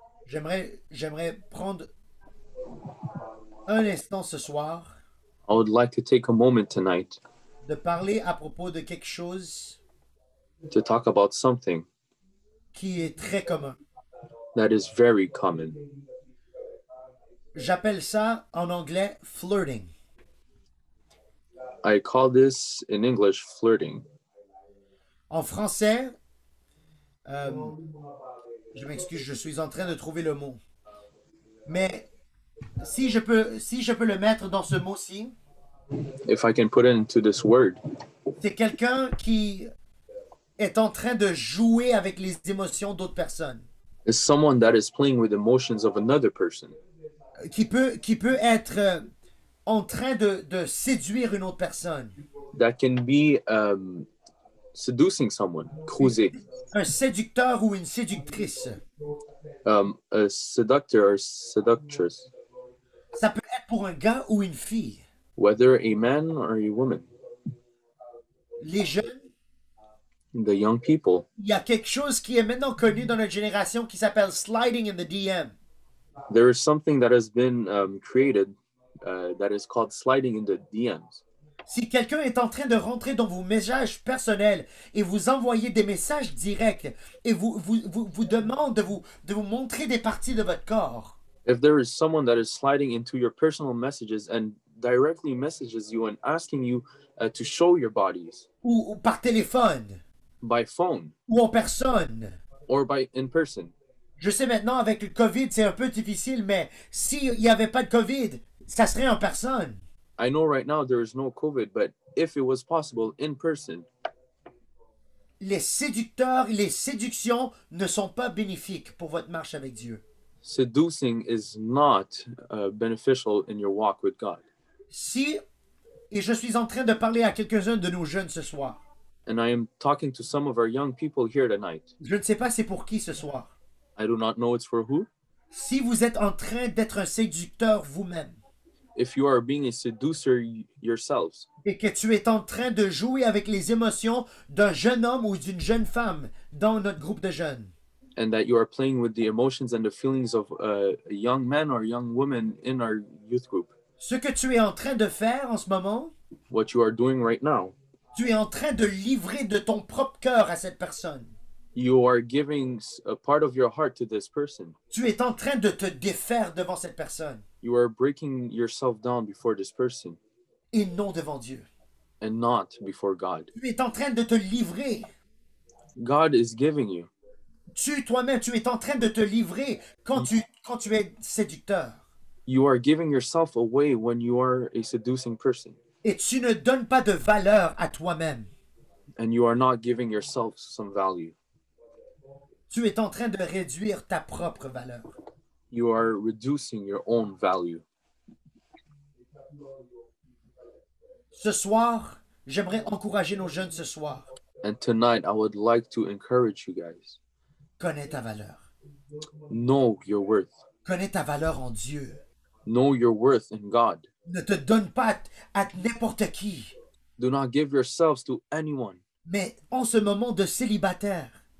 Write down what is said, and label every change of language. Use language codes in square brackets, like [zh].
[fr] J'aimerais prendre un instant ce soir [en] I would like to take a moment tonight [fr] de parler à propos de quelque chose [en] to talk about something [fr] qui est très commun. [en] that is very common. [fr] J'appelle ça en anglais flirting. [en] I call this in English flirting. [fr] En français, je m'excuse, je suis en train de trouver le mot. Mais si je peux le mettre dans ce mot-ci, [en] If I can put it into this word, [fr] c'est quelqu'un qui est en train de jouer avec les émotions d'autres personnes. [en] is someone that is playing with emotions of another person, [fr] Qui peut être en train de séduire une autre personne. [en] that can be seducing someone, cruiser, [fr] Un séducteur ou une séductrice. [en] a seductor or seductress, [fr] Ça peut être pour un gars ou une fille. [en] whether a man or a woman. [fr] Les jeunes, [en] the young people, [fr] il y a quelque chose qui est maintenant connu dans notre génération qui s'appelle [en] sliding in the DM. there is something that has been created that is called sliding in the DMs. [fr] Si quelqu'un est en train de rentrer dans vos messages personnels et vous envoyer des messages directs et vous demande de vous montrer des parties de votre corps, [en] If there is someone that is sliding into your personal messages and directly messages you and asking you to show your bodies [fr] ou par téléphone, [en] by phone [fr] ou en personne. [en] or in person, [fr] Je sais maintenant avec le COVID, c'est un peu difficile, mais s'il n'y avait pas de COVID, ça serait en personne. [en] I know right now there is no COVID, but if it was possible in person, [fr] Les séducteurs, les séductions ne sont pas bénéfiques pour votre marche avec Dieu. [en] seducing is not beneficial in your walk with God. [fr] Si, et je suis en train de parler à quelques-uns de nos jeunes ce soir, [en] And I am talking to some of our young people here tonight. [fr] je ne sais pas c'est pour qui ce soir. [en] I do not know it's for who. [fr] Si vous êtes en train d'être un séducteur vous-même [en] If you are being a seducer yourselves, [fr] et que tu es en train de jouer avec les émotions d'un jeune homme ou d'une jeune femme dans notre groupe de jeunes, [en] and that you are playing with the emotions and the feelings of a young man or young woman in our youth group, [fr] ce que tu es en train de faire en ce moment, [en] what you are doing right now, [fr] tu es en train de livrer de ton propre cœur à cette personne. [en] you are giving a part of your heart to this person. [fr] Tu es en train de te défaire devant cette personne [en] You are breaking yourself down before this person [fr] et non devant Dieu. [en] and not before God. [fr] Tu es en train de te livrer. [en] God is giving you. [fr] Toi-même, tu es en train de te livrer quand tu es séducteur. [en] You are giving yourself away when you are a seducing person, [fr] Et tu ne donnes pas de valeur à toi-même. [en] and you are not giving yourself some value. [fr] Tu es en train de réduire ta propre valeur. [en] You are reducing your own value. [fr] Ce soir, j'aimerais encourager nos jeunes ce soir. [en] And tonight, I would like to encourage you guys. [fr] Connais ta valeur. [en] Know your worth. [fr] Connais ta valeur en Dieu. [en] Know your worth in God. [fr] Ne te donne pas à n'importe qui. [en] Do not give yourselves to anyone. [fr] Mais en ce moment de célibataire,